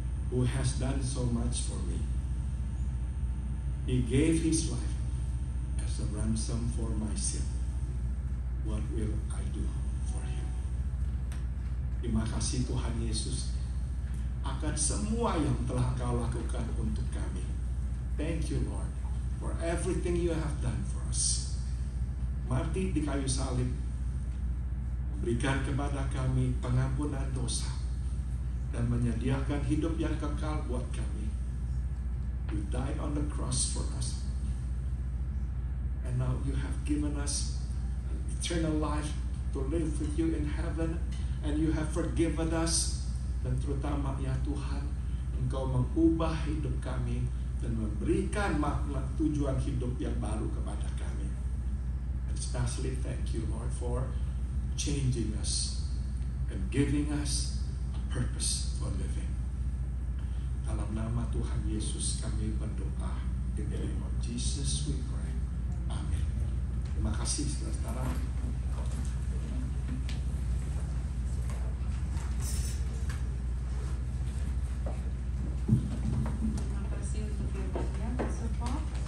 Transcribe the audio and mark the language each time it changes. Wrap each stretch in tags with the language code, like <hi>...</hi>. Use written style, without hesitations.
<en>Who has done so much for me? He gave his life as a ransom for my sin. What will I do for him?</en> <id>Terima kasih Tuhan Yesus akan semua yang telah Kau lakukan untuk kami.</id> <en>Thank you Lord for everything you have done for us.</en> <id>Mati di kayu salib, memberikan kepada kami pengampunan dosa dan menyediakan hidup yang kekal buat kami.</id> <en>You died on the cross for us. And now you have given us eternal life to live with you in heaven. And you have forgiven us.</en> <id>Dan terutama ya Tuhan, Engkau mengubah hidup kami dan memberikan makna tujuan hidup yang baru kepada kami.</id> <en>And especially thank you Lord for changing us and giving us a purpose for living.</en> <id>Dalam nama Tuhan Yesus kami berdoa.</id> <en>In the name of Jesus we pray.</en> <id>Amin. Terima kasih saudara-saudara. Terima kasih untuk firman-Nya, Pastor Paul.</id>